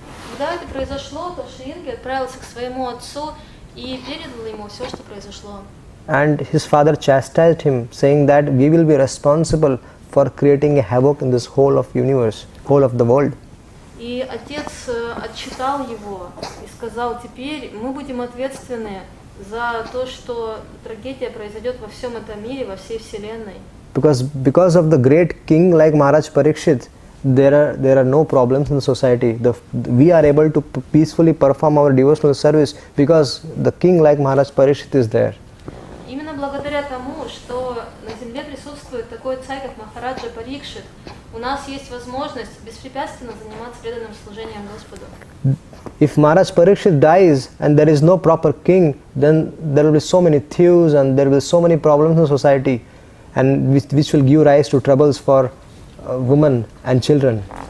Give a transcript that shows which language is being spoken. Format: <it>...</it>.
<ru>Когда это произошло, то Шринги отправился к своему отцу и передал ему все, что произошло.</ru> <en>And his father chastised him, saying that we will be responsible for creating a havoc in this whole of universe, whole of the world.</en> <ru>И отец отчитал его и сказал, теперь мы будем ответственны за то, что трагедия произойдет во всем этом мире, во всей вселенной.</ru> <en>Because of the great king like Maharaj Parikshit, there are no problems in the society. We are able to peacefully perform our devotional service because the king like Maharaj Parikshit is there.</en> <ru>Именно благодаря тому, что на земле присутствует такой царь, как Махараджа Парикшит, у нас есть возможность беспрепятственно заниматься преданным служением Господу.</ru> <en>If Maharaj Parikshit dies and there is no proper king, then there will be so many thieves and there will be so many problems in society, and which will give rise to troubles for women and children.</en>